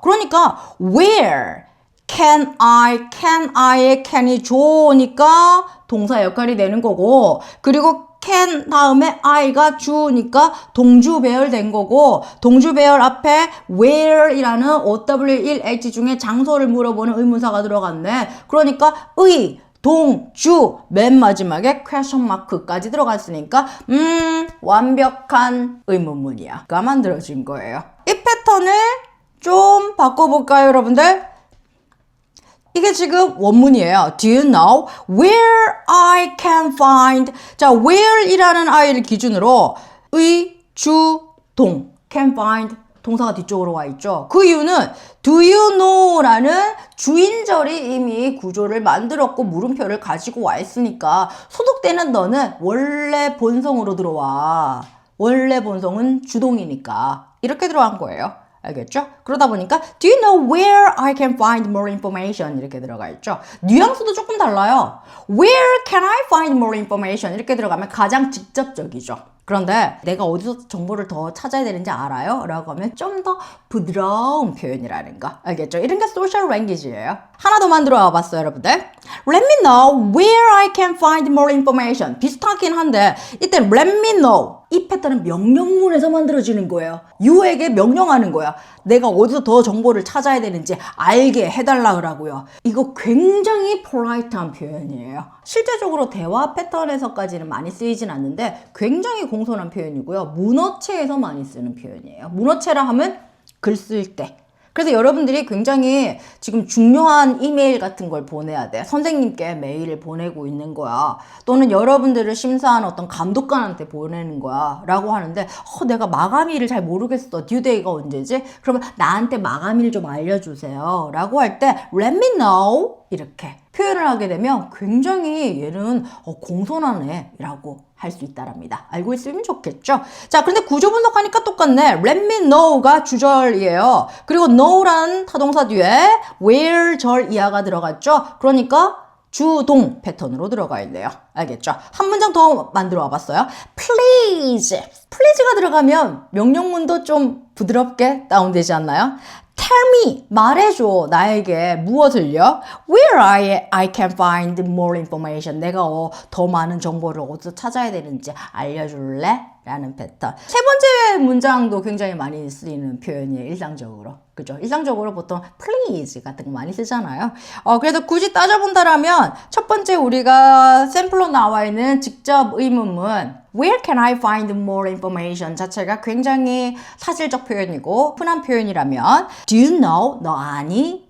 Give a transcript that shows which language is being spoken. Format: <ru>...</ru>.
<ko>그러니까 where can I의 can이 주어니까 동사 역할이 되는 거고 그리고 can 다음에 I가 주니까 동주 배열된 거고 동주 배열 앞에 where이라는 OW1H 중에 장소를 물어보는 의문사가 들어갔네. 그러니까 의, 동, 주 맨 마지막에 question mark까지 들어갔으니까 완벽한 의문문이야. 가 만들어진 거예요. 이 패턴을 좀 바꿔볼까요, 여러분들? 이게 지금 원문이에요.</ko> <en>Do you know where I can find?</en> <ko>자, where이라는 아이를 기준으로 의, 주, 동, can find 동사가 뒤쪽으로 와 있죠. 그 이유는 do you know라는 주인절이 이미 구조를 만들었고 물음표를 가지고 와 있으니까 소속되는 너는 원래 본성으로 들어와. 원래 본성은 주동이니까 이렇게 들어간 거예요. 알겠죠? 그러다 보니까</ko> <en>Do you know where I can find more information?</en> <ko>이렇게 들어가 있죠. 뉘앙스도 조금 달라요.</ko> <en>Where can I find more information?</en> <ko>이렇게 들어가면 가장 직접적이죠. 그런데 내가 어디서 정보를 더 찾아야 되는지 알아요? 라고 하면 좀 더 부드러운 표현이라는 거. 알겠죠? 이런 게 소셜 랭귀지예요. 하나 더 만들어 와봤어요, 여러분들.</ko> <en>Let me know where I can find more information.</en> <ko>비슷하긴 한데 이때 let me know. 이 패턴은 명령문에서 만들어지는 거예요. you에게 명령하는 거야. 내가 어디서 더 정보를 찾아야 되는지 알게 해달라 그러고요. 이거 굉장히 폴라이트한 표현이에요. 실제적으로 대화 패턴에서까지는 많이 쓰이진 않는데 굉장히 공손한 표현이고요. 문어체에서 많이 쓰는 표현이에요. 문어체라 하면 글 쓸 때. 그래서 여러분들이 굉장히 지금 중요한 이메일 같은 걸 보내야 돼. 선생님께 메일을 보내고 있는 거야. 또는 여러분들을 심사하는 어떤 감독관한테 보내는 거야. 라고 하는데 내가 마감일을 잘 모르겠어. 듀데이가 언제지? 그러면 나한테 마감일 좀 알려주세요. 라고 할 때 let me know 이렇게 표현을 하게 되면 굉장히 얘는 공손한 애라고 할 수 있다랍니다. 알고 있으면 좋겠죠? 자, 그런데 구조 분석하니까 똑같네. Let me know가 주절이에요. 그리고 know라는 타동사 뒤에 where 절 이하가 들어갔죠? 그러니까 주동 패턴으로 들어가 있네요. 알겠죠? 한 문장 더 만들어 와봤어요.</ko> <en>Please.</en> <ko>Please가 들어가면 명령문도 좀 부드럽게 다운되지 않나요? Tell me, 말해줘. 나에게 무엇을요?</ko> <en>Where I can find more information.</en> <ko>내가 더 많은 정보를 어디서 찾아야 되는지 알려줄래? 라는 패턴. 세 번째 문장도 굉장히 많이 쓰이는 표현이에요. 일상적으로. 그죠? 일상적으로 보통 please 같은 거 많이 쓰잖아요. 그래도 굳이 따져본다라면 첫 번째 우리가 샘플로 나와 있는 직접 의문문</ko> <en>Where can I find more information</en> <ko>자체가 굉장히 사실적 표현이고 흔한 표현이라면</ko> <en>Do you know?</en> <ko>너 아니?</ko>